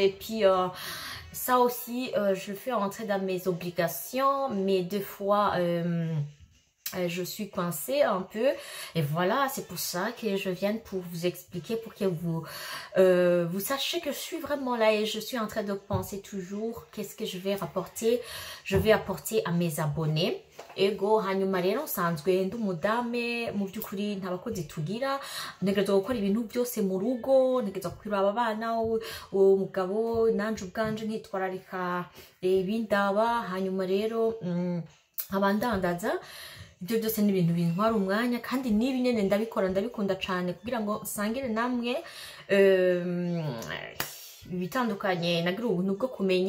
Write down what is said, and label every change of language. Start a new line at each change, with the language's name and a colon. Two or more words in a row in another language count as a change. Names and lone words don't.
French: Et puis, ça aussi, je le fais entrer dans mes obligations, mais 2 fois... je suis coincée un peu et voilà, c'est pour ça que je viens pour vous expliquer, pour que vous sachiez que je suis vraiment là et je suis en train de penser toujours qu'est-ce que je vais apporter à mes abonnés.
Rundi: Ego hanyuma rero nsanzwe ndi umudame mu byukuri ntabakozi tugira, ntegerezwa gukora ibintu byose mu rugo, ntegerezwa kwiraba abana, umugabo nanje ubwanje ntitwararika ibindaba. Hanyuma rero abandandaza ibyo byose ni ibintu bintwara umwanya, kandi nibi nyene ndabikunda cyane kugira ngo nsangire namwe bitandukanye, nagira ubuntu bwo kumenya.